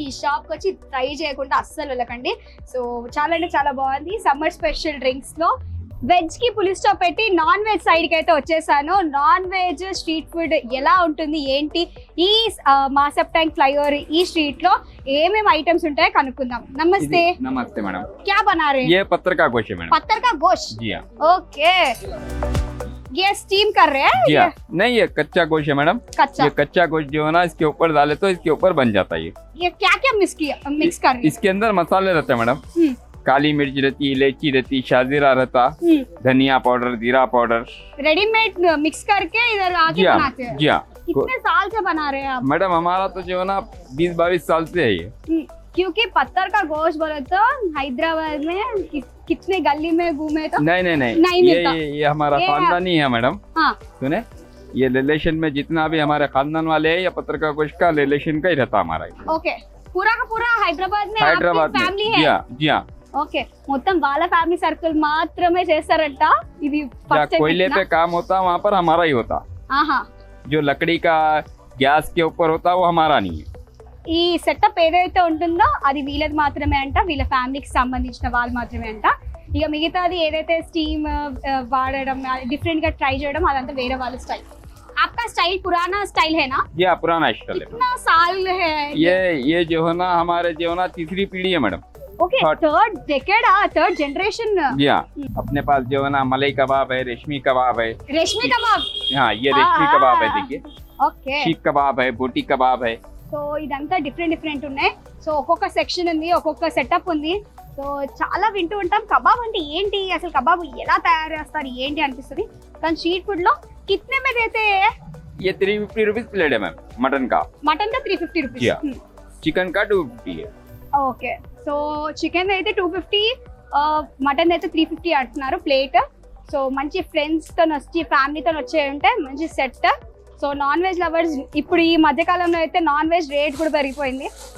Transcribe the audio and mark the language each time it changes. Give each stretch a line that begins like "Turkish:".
Telugu: ఈ షాప్ కి వచ్చి ట్రై చేయకుండా అస్సలు వెళ్ళకండి. సో చాలా అంటే చాలా బాగుంది. సమ్మర్ స్పెషల్ డ్రింక్స్ లో వెజ్ కి పులి స్టాప్ పెట్టి నాన్ వెజ్ సైడ్ కి అయితే వచ్చేసాను. నాన్ వెజ్ స్ట్రీట్ ఫుడ్ ఎలా ఉంటుంది ఏంటి, ఈ మాసప్ ట్యాంక్ ఫ్లైఓవర్ ఈ స్ట్రీట్ లో ఏమేమి ఐటమ్స్ ఉంటాయో కనుక్కుందాం. నమస్తే.
Hindi: नमस्ते मैडम, क्या बना रहे हैं? ये पत्थर का गोश्त है मैडम। पत्थर का गोश्त, जी हाँ। ओके। ये स्टीम कर रहे हैं? जी हाँ, नहीं ये कच्चा गोश्त है मैडम। कच्चा। ये कच्चा गोश्त जो है ना, इसके ऊपर डाले तो इसके ऊपर बन जाता है ये क्या क्या मिक्स कर रहे हैं? इसके अंदर मसाले रहते हैं मैडम। हम्म। काली मिर्च रहती, इलायची रहती, शाजीरा रहता, धनिया पाउडर, जीरा पाउडर। रेडीमेड मिक्स करके इधर आके जी हाँ, बनाते हैं। जी हाँ। कितने साल से बना रहे हैं आप? मैडम हमारा तो जो है ना 20-22 साल से है ये। क्योंकि पत्थर का गोश्त बोले तो हैदराबाद में कितने गली में घूमे तो नहीं नहीं नहीं, नहीं मिलता। ये हमारा ये खानदानी है मैडम। हाँ। सुने, ये रिलेशन में जितना भी हमारे खानदान वाले हैं, या पत्थर का गोश्त का रिलेशन का ही रहता हमारा। ओके, पूरा का पूरा हैदరాబాద్ में हैदराबाद में
Telugu: ఫ్యామిలీ
Hindi: जी हाँ, जी हाँ।
Telugu: ఓకే, మొత్తం వాళ్ళ ఫ్యామిలీ సర్కిల్ మాత్రమే చేస్తారంట ఇది
Hindi: जहाँ
English: first
Hindi: कोयले पे काम होता वहाँ पर हमारा ही होता।
Telugu: ఆహా,
Hindi: जो लकड़ी का गैस के ऊपर होता वो हमारा नहीं है।
Telugu: ఈ సెటప్ ఏదైతే ఉంటుందో అది వీళ్ళది మాత్రమే అంట, వీళ్ళ ఫ్యామిలీకి సంబంధించిన వాళ్ళు మాత్రమే అంట. ఇక మిగతాది ఏదైతే స్టీమ్ వాడడం డిఫరెంట్ గా ట్రై చేయడం అదంతా వేరే వాళ్ళ స్టైల్.
Hindi: आपका स्टाइल पुराना स्टाइल है ना? ये पुराना स्टाइल है। कितना साल है ये जो है ना हमारे जो है ना तीसरी पीढ़ी है madam. Okay, third decade, third generation. जी हाँ, अपने पास जो है ना मलाई कबाब है, रेशमी कबाब है। रेशमी कबाब, हाँ, ये रेशमी कबाब है, देखिए।
Telugu: ఓకే.
Hindi: शीख कबाब है, बोटी कबाब है।
Telugu: సో ఇదంతా డిఫరెంట్ ఉన్నాయి. సో ఒక్కొక్క సెక్షన్ ఉంది, ఒక్కొక్క సెటప్ ఉంది. సో చాలా వింటూ ఉంటాం కబాబ్ అంటే ఏంటి, అసలు కబాబ్ ఎలా తయారు చేస్తారు ఏంటి అనిపిస్తుంది. కానీ స్ట్రీట్ ఫుడ్ లో
Hindi: కితనే మే దేతే? ये 350 रुपीज प्लेट है मैम मटन का। మటన్ కా 350 जी
English: Rupees.
Hindi: हाँ, चिकन का 250 है।
Telugu: ఓకే, సో చికెన్ అయితే 250, మటన్ అయితే 350 అంటున్నారు ప్లేట్. సో మంచి ఫ్రెండ్స్ తో వచ్చి ఫ్యామిలీతో వచ్చే ఉంటే మంచి set. So non veg lovers ఇప్పుడు ఈ మధ్య కాలంలో అయితే నాన్ వెజ్ రేట్ కూడా పెరిగిపోయింది.